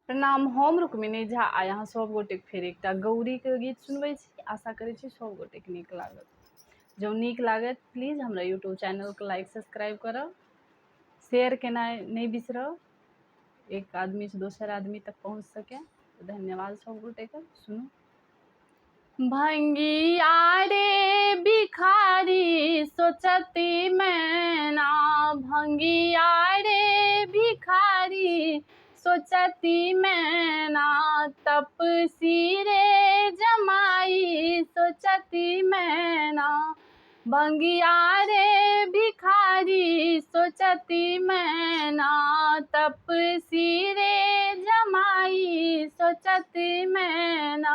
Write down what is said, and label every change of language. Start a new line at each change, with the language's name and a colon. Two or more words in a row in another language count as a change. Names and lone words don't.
Maithili: प्रणाम, हम रुक्मिणी झा आ अहाँ सब गोटेक फेर एकटा गौरीके गीत सुनबै छी। आशा करै छी सब गोटेक नीक लागत। जँ नीक लागत प्लीज हमरा यूट्यूब चैनलके
English: like subscribe
Maithili: करब, शेयर केनाइ नहीं बिसरब, एक आदमी से दोसर आदमी तक पहुँच सके। तो धन्यवाद सब गोटेके। सुनू। भंगिया रे भिखारी सोचती मैना, भंगिया रे भिखारी सोचती मैना, तपसी रे जमाई सोचती मैना, भंगिया रे भिखारी सोचती मैना, तपसी रे जमाई सोचती मैना।